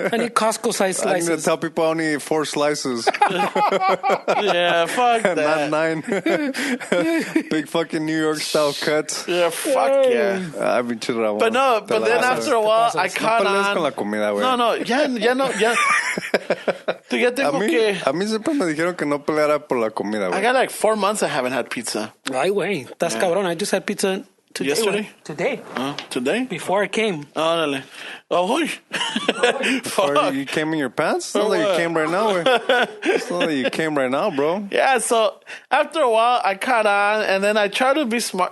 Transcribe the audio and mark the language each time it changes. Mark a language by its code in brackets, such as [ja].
[en] I need Costco size slices. I need to tell people I only need 4 slices. Yeah, fuck that. Not 9. Big fucking New York style cuts. Yeah, fuck yeah. I've been chill around. But then after a while, I caught on. [es] Con la comida, güey. No, ya no. Tú ya tengo que... A mí siempre me dijeron que no peleara por la comida, güey. [en] I got like 4 months I haven't had pizza. Ay, güey. That's cabrón. I just had pizza today. Yesterday? Today. Today? Before I came. [es] Órale. [en] Oh, Or you came in your pants? It's not like you came right now, güey. It's not like you came right now, bro. Yeah, so after a while, I caught on, and then I tried to be smart.